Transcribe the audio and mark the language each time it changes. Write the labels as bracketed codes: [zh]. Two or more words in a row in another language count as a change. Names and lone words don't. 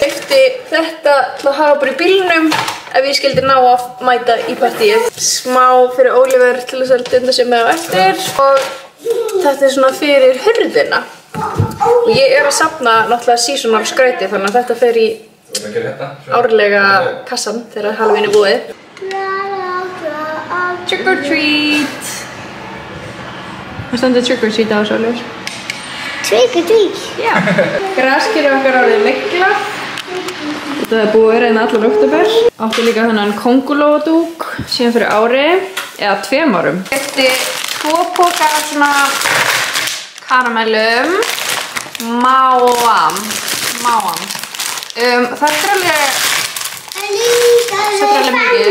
[is] Keypti þetta til að hafa bara í bílnum ef ég skildi ná að mæta í partíið. Smá fyrir Ólífur til þess að dunda sig með á eftir og þetta er svona fyrir hurðina. Og ég er að safna náttúrulega seasonal skrauti þannig að þetta fer í árlega kassan þegar Halloween er búið. [en] Trick or treat! [is] Hvað stendur [en] trick or treat [is] á þessu, Ólífur? [en] Trick or treat! [is] Já. Graskýrið okkar orðið mikla. Þetta er búið að vera hérna allan október. Áttu líka þennan kóngulóadúk síðan fyrir ári, eða 2 árum. Ég keypti 2 poka af svona karamellum. Máam. Þetta er alveg mikið.